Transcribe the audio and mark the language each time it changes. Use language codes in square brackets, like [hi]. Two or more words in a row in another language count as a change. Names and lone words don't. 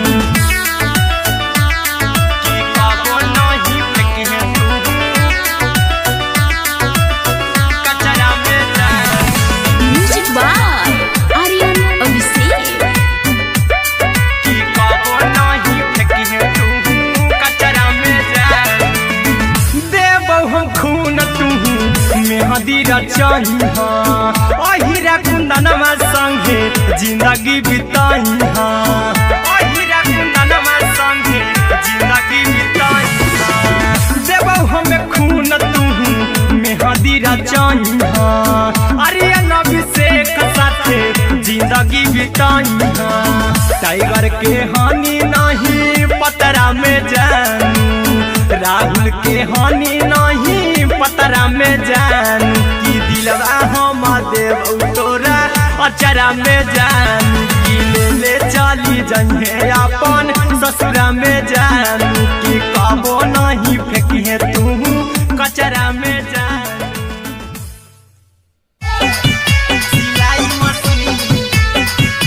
[bho] की कबो नहीं फेंके तू कचरा में जान। [en] music by [bho] आर्यन अभिषेक। की कबो नहीं फेंके तू कचरा में जान। देबो हम खून तू मेहदी रचइहा। अहिरा कुंदनमा संगे जिंदगी बिताइहा। अहिरा कुंदनमा संगे जिंदगी बिताइहा। देबो हम खून तू मेहदी रचइहा। आर्यन अभिषेक साथे जिंदगी बिताइहा। टाइगर के हानि नहीं पतरा में जानू। राहुल के हानि नहीं पतरा में जान। की दिलवा हम देबौ तोरा अचरा में जान। की ले चली जइहे अपन ससुरा में जान। की कबो नहीं फेंकी तू कचरा में जान। सिलाई मशीन